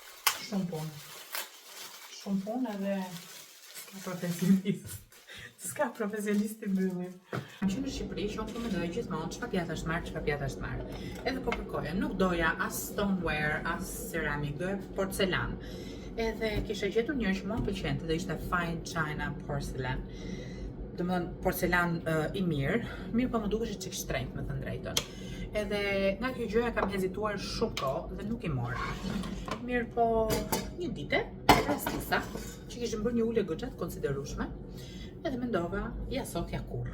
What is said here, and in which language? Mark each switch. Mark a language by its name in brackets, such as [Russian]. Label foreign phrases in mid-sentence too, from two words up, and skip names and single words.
[Albanian] Shumë punë edhe s'ka profesionist i mbyllim. Që në Shqipëri që unë mendoj gjithmonë çfarë pjatë është marrë. Edhe po kërkoja, nuk doja as stoneware, as ceramik, doja porcelan. Edhe kisha gjetur një që mua më pëlqente dhe ishte [English] fine china porcelain. [Albanian] Domethënë porcelan i mirë po më dukesh çik shtrenjtë me të drejtën. Edhe nga kjo gjëja kam hezituar shumë kohë dhe nuk i mor. Mirë po një dite, rastisa, që kishim bërë një ulje goxha të konsiderueshme, edhe mendova, ja sot ja kurrë.